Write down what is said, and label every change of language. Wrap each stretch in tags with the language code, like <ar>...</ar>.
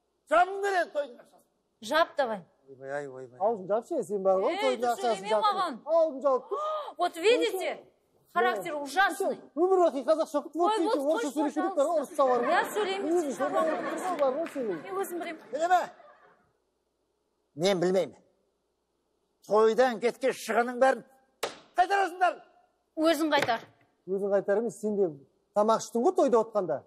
<kk>жабын береді тойдың ақшасын. Жап давай. Ойбай. Аузын жапшы, сен бар ғой, тойдың ақшасын жап. Аузын жауып.</kk> <ru>Вот видите, характер ужасный.</ru> <kk>Өмір бақи қазақша оқып, вот сөйтіп, орысша сөйлеу керек бар, орысша бар ғой. Я сөйлеймін. бар ғой сенің. Мен өзім білемін. Білеме? Мен білмеймін. Тойдан кеткен шығының бәрін қайтарасыңдар. Өзің қайтар. Өзің қайтар емес, сен де тамақ іштің ғой тойда отқанда.</kk>